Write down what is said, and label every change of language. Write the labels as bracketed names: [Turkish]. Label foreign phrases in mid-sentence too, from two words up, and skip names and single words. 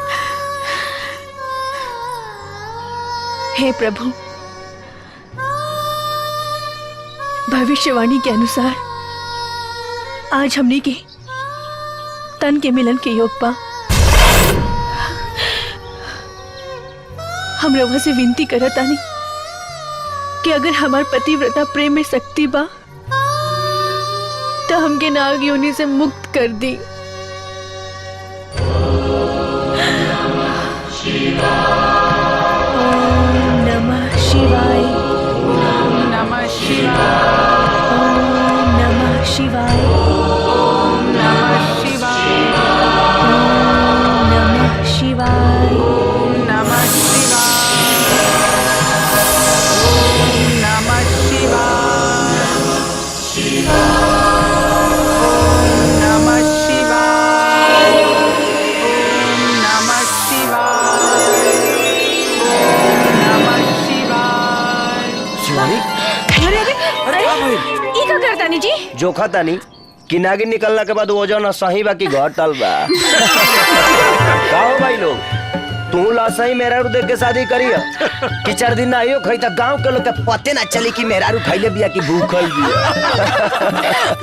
[Bhojpuri] हे प्रभु, भविष्यवाणी के अनुसार आज हमने के तन के मिलन के योग बा। हम रवा से विनती करत आनी कि अगर हमार पतिव्रता प्रेम में शक्ति बा तो हमके नाग योनि से मुक्त कर दी। [Sanskrit] शिवाय ओम नमः शिवाय ओम नमः शिवाय ओम नमः शिवाय ओम नमः शिवाय ओम नमः शिवाय ओम नमः शिवाय ओम नमः शिवाय ओम नमः शिवाय। [Bhojpuri] शिवानी अरे ई का करतानी जी? जोखा तानी कि नागिन निकलना के बाद वजन सही बा कि घर टल बा। का हो भाई लोग, तू लासही मेहरारू देख के शादी करिया कि 4 दिन ना आइयो खई त गांव के लोग के पते ना चली कि मेहरारू खइले बिया कि भूखल बिया।